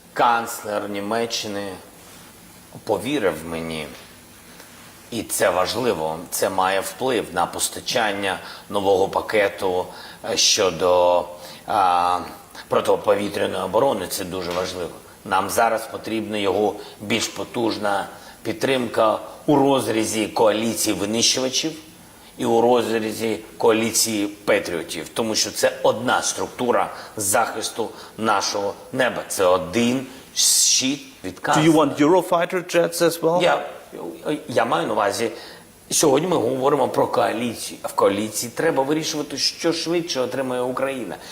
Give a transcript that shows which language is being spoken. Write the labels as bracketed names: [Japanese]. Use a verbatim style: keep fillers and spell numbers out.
[Ukrainian] Канцлер Німеччини повірив мені, і це важливо, це має вплив на постачання нового пакету щодо а, протиповітряної оборони, це дуже важливо. Нам зараз потрібна його більш потужна підтримка у розрізі коаліції винищувачів, і у розрізі коаліції патріотів, тому що це одна структура захисту нашого неба. Це один щит від канцлера. [English] Do you want Eurofighter jets as well? [Ukrainian] Я, я маю на увазі, сьогодні ми говоримо про коаліцію. А в коаліції треба вирішувати, що швидше отримає Україна.